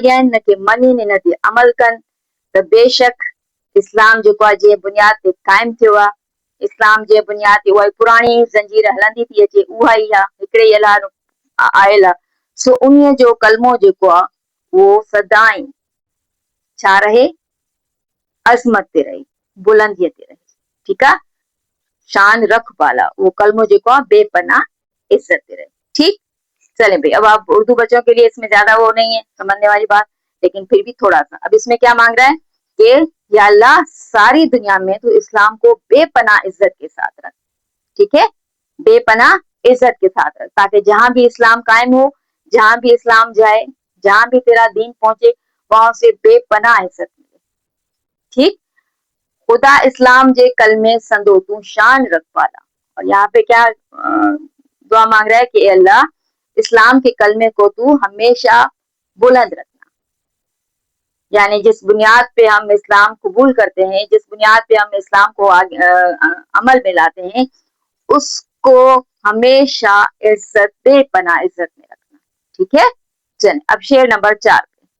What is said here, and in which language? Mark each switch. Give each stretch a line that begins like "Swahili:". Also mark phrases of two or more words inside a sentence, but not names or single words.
Sindhi: ॾियनि, हिनखे मञनि, हिन ते अमल कनि, त बेशक इस्लाम जेको आहे जीअं बुनियाद ते क़ाइमु थियो आहे, इस्लाम जे बुनियाद ते उहा पुराणी ज़ंजीर हलंदी थी अचे, उहा ई आहे, हिकिड़े ई अल्लाह आयल आहे, सो उन्हीअ जो कलमो जेको आहे उहो सदाई छा रहे, अज़मत ते रहे, बुलंदीअ ते रहे, ठीकु आहे, शान रख पाला, वो कलमो जेको आहे बेपनाह इज्जत ते रहे, ठीक।
Urdu: چلے بھائی اب آپ اردو بچوں کے لیے اس میں زیادہ وہ نہیں ہے سمجھنے والی بات، لیکن پھر بھی تھوڑا سا، اب اس میں کیا مانگ رہا ہے کہ یا اللہ ساری دنیا میں تو اسلام کو بے پناہ عزت کے ساتھ رکھ، ٹھیک ہے، بے پناہ عزت کے ساتھ رکھ، تاکہ جہاں بھی اسلام قائم ہو، جہاں بھی اسلام جائے، جہاں بھی تیرا دین پہنچے، وہاں سے بے پناہ عزت ملے، ٹھیک.
Sindhi: खुदा इस्लाम जे कलमे संदो तू शान रख पाला,
Urdu: اور یہاں پہ کیا دعا مانگ رہا ہے کہ اللہ اسلام کے کلمے کو تو ہمیشہ بلند رکھنا, یعنی جس بنیاد پہ ہم اسلام قبول کرتے ہیں، جس بنیاد پہ ہم اسلام کو عمل میں لاتے ہیں، اس کو ہمیشہ عزت بے پناہ عزت میں رکھنا. ٹھیک ہے. چلیں اب شعر نمبر 4.